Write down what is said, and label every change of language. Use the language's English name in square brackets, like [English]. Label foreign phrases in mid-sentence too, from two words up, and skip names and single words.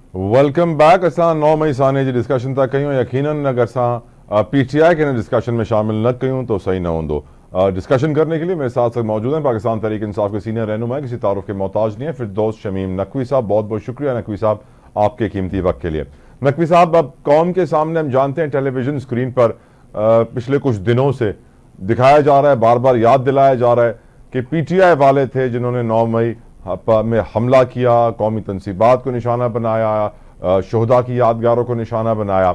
[English] Welcome back. [Sindhi] असां 9 मई साने जी डिस्कशन था कयूं। यकीनन अगर असां पीटीआई के डिस्कशन में शामिल न कयूं तो सही न होंदो। [Urdu] ڈسکشن کرنے کے لیے میرے ساتھ ساتھ موجود ہیں پاکستان تحریک انصاف کے سینئر رہنما، کسی تعارف کے محتاج نہیں ہے، فردوس شمیم نقوی صاحب. بہت بہت شکریہ نقوی صاحب آپ کے قیمتی وقت کے لیے۔ نقوی صاحب، اب قوم کے سامنے ہم جانتے ہیں ٹیلی ویژن اسکرین پر پچھلے کچھ دنوں سے دکھایا جا رہا ہے، بار بار یاد دلایا جا رہا ہے کہ پی ٹی آئی والے تھے جنہوں نے 9 مئی میں حملہ کیا، قومی تنصیبات کو نشانہ بنایا، شہدا کی یادگاروں کو نشانہ بنایا.